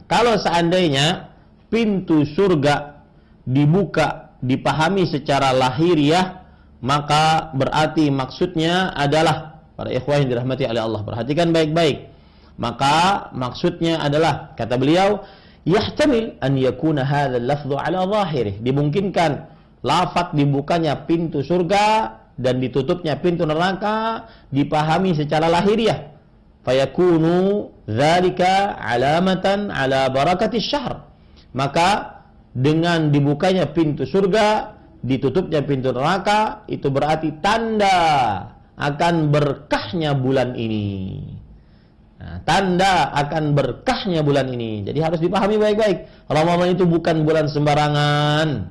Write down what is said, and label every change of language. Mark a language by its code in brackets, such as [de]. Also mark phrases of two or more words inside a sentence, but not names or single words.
[id] Kalau seandainya pintu surga dibuka, dipahami secara lahiriah, maka berarti maksudnya adalah Para ikhwah yang dirahmati oleh Allah, perhatikan baik-baik. Maka maksudnya adalah, kata beliau, [ar] يحتمل أن يكون هذا اللفظ على ظاهره. [id] Dimungkinkan lafaz dibukanya pintu surga dan ditutupnya pintu neraka dipahami secara lahiriah. [ar] فيكون ذلك علامة على بركة الشهر. [id] Maka dengan dibukanya pintu surga, ditutupnya pintu neraka, itu berarti tanda akan berkahnya bulan ini. Nah, tanda akan berkahnya bulan ini. Jadi harus dipahami baik-baik. Ramadan itu bukan bulan sembarangan.